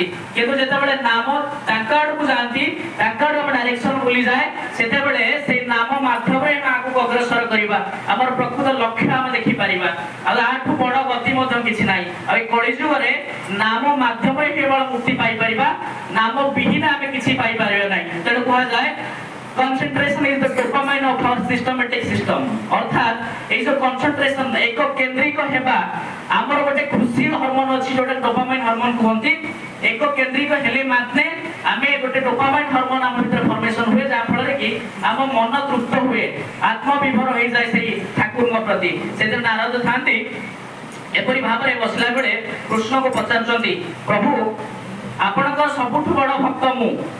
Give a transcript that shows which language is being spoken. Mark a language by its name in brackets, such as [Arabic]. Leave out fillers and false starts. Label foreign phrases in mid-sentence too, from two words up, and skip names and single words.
[Odia] କିନ୍ତୁ ଯେତେବେଳେ ନାମ ତାଙ୍କ ଆଡକୁ ଯାଆନ୍ତି ତାଙ୍କ ଆଡୁ ଆମ ଡାଇରେକ୍ସନ ଭୁଲି ଯାଏ ସେତେବେଳେ ସେଇ ନାମ ମାଧ୍ୟମରେ ଆମେ ଆଗକୁ ଅଗ୍ରସର କରିବା। ଆମର ପ୍ରକୃତ ଲକ୍ଷ୍ୟ ଆମେ ଦେଖିପାରିବା। ଆଉ ଆଠୁ ବଡ ଗତି ମଧ୍ୟ କିଛି ନାହିଁ। ଆଉ ଏଇ କଳି ଯୁଗରେ ନାମ ମାଧ୍ୟମରେ କେବଳ ମୁକ୍ତି ପାଇପାରିବା। ନାମ ବିହୀନ ଆମେ କିଛି ପାଇପାରିବା ନାହିଁ। ତେଣୁ କୁହାଯାଏ [English] concentration is the dopamine of our systematic system। [Odia] अर्थात ଏଇ ଯେ concentration ଏକ କେନ୍ଦ୍ରିକ ହେବା ଆମର ଗୋଟେ ଖୁସି ହରମୋନ ଅଛି ଯୋଟା ଡୋପାମାଇନ୍ ହରମୋନ କୁହନ୍ତି। ଏକ କେନ୍ଦ୍ରିକ ହେଲେ ମାନେ ଆମେ ଗୋଟେ ଡୋପାମାଇନ୍ ହରମୋନ ଆମ ଭିତରେ ଫର୍ମେସନ ହୁଏ ଯାହା ଫଳରେ କି ଆମ ମନ ତୃପ୍ତ ହୁଏ ଆତ୍ମବିଭୋର ହୋଇଯାଏ ସେହି ଠାକୁରଙ୍କ ପ୍ରତି। ସେଦିନ ନାରଦ ଥାନ୍ତି ଏପରି ଭାବରେ ବସିଲା ବେଳେ କୃଷ୍ଣଙ୍କୁ ପଚାରୁଛନ୍ତି ପ୍ରଭୁ ଆପଣଙ୍କ ସବୁଠୁ ବଡ଼ ଭକ୍ତ ମୁଁ।